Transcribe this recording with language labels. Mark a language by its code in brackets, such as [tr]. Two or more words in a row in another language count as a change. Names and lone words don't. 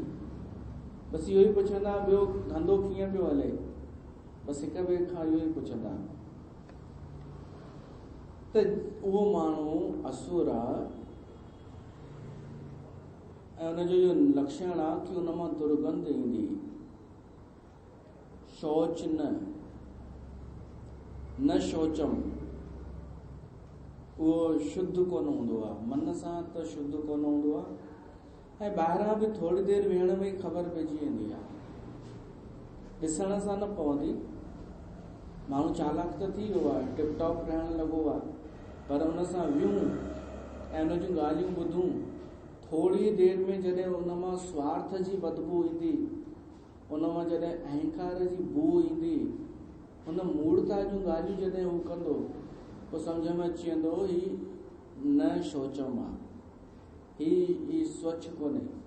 [sd] बसि इहो ई पुछंदा ॿियो धंधो कीअं पियो हले, बसि हिक ॿिए खां इहो ई पुछंदा। त उहो माण्हू असुर आहे ऐं उनजो इहो लक्षण आहे कि उन मां दुर्गंध ईंदी। [sa] शौच न शौचम, [sd] उहो शुद्ध कोन हूंदो आहे, मन सां त शुद्ध कोन हूंदो आहे ऐं ॿाहिरां बि थोरी देरि वेहण में ई ख़बर पइजी वेंदी आहे। ॾिसण सां न पवंदी, माण्हू चालाक त थी वियो आहे, टिप टॉप रहण लॻो आहे, पर उन सां वियूं ऐं उन जूं ॻाल्हियूं ॿुधूं, थोरी देरि में जॾहिं उन मां स्वार्थ जी बदबू ईंदी, उन मां जॾहिं अहंकार जी बू ईंदी, उन मूर्ता जूं ॻाल्हियूं जॾहिं हू कंदो, पोइ सम्झ में अची वेंदो ही [sa] न शौचम [sd] आहे, ही स्वच्छ कोन्हे।